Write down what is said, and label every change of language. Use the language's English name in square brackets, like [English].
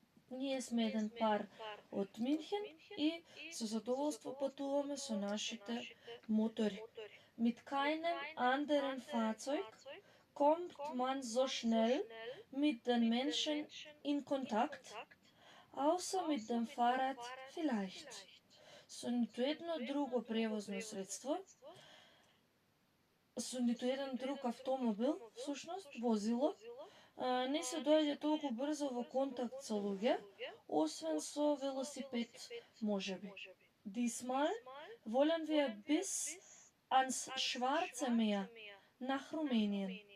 [Macedonian] Ние сме еден пар од Мюнхен и со задоволство патуваме со нашите мотори. [German] Mit keinem anderen Fahrzeug kommt man so schnell mit den Menschen in Kontakt, außer mit dem Fahrrad vielleicht. [Macedonian] Со ниту едно друго превозно средство, со ниту еден друг автомобил, всушност возило, не се доаѓа толку брзо во контакт со луѓе, освен со велосипед, можеби. [German] Diesmal wollen wir bis ans Schwarze Meer nach Rumänien.